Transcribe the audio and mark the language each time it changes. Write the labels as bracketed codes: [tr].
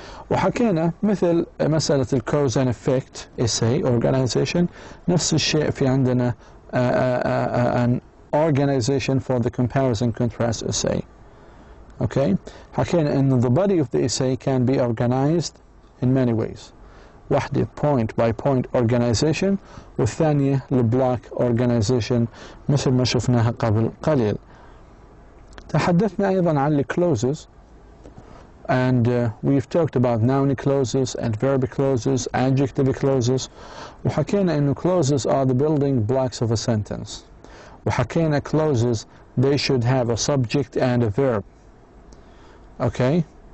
[ar] وحكينا مثل مسألة [en] cause and effect essay organization. [ar] نفس الشيء في عندنا [en] an organization for the comparison contrast essay. Okay, [ar] حكينا إن [en] the body of the essay can be organized in many ways. [ar] واحدة [en] point by point organization, [ar] والثانية البلوك organization مثل ما شفناها قبل قليل. تحدثنا أيضا عن clauses. [en] And we've talked about noun clauses, adverb clauses, adjective clauses. [ar] وحكينا إنه [en] clauses are the building blocks of a sentence. وحكينا clauses, they should have a subject and a verb. Okay?